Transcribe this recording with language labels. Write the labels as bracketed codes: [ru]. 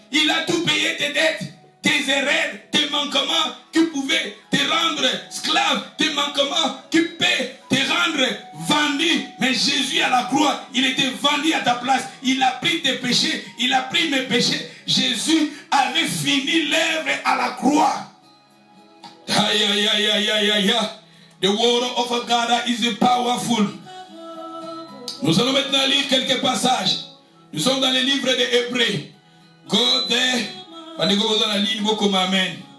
[fr] Il a tout payé tes dettes, tes erreurs, tes manquements qui pouvaient te rendre esclave, tes manquements qui peuvent te rendre vendu. Mais Jésus à la croix, il était vendu à ta place. Il a pris tes péchés, il a pris mes péchés. Jésus avait fini l'œuvre à la croix. Aïe, aïe, aïe, aïe, aïe, aïe. [en] The word of God is powerful. [fr] Nous allons maintenant lire quelques passages. Nous sommes dans les livres de Hébreux. [en] Go there. [ln] Bandeko bozana [fr] ligne beaucoup [ln] amen.